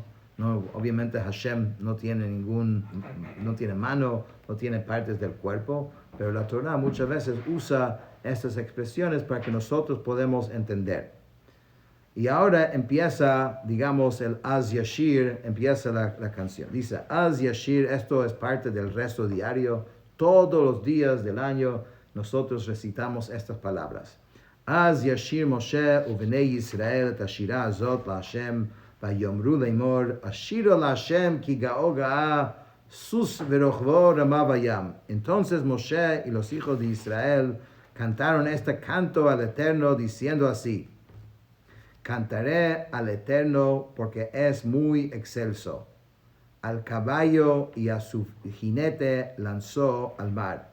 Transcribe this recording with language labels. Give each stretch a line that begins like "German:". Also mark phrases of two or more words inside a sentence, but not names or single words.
Spanish: No, obviamente Hashem no tiene mano, no tiene partes del cuerpo, pero la Torah muchas veces usa estas expresiones para que nosotros podamos entender. Y ahora empieza, digamos, el Az Yashir, empieza la canción. Dice, Az Yashir, esto es parte del resto diario, todos los días del año nosotros recitamos estas palabras.
Hebrew: אז ישיר משה ובני ישראל את השירה הזאת לה׳ ויאמרו לאמר אשירה לה׳ כי גאה גאה סוס ורכבו רמה בים.
Spanish: Entonces Moshe y los hijos de Israel cantaron este canto al Eterno diciendo así: Cantaré al Eterno porque es muy excelso. Al caballo y a su jinete lanzó al mar.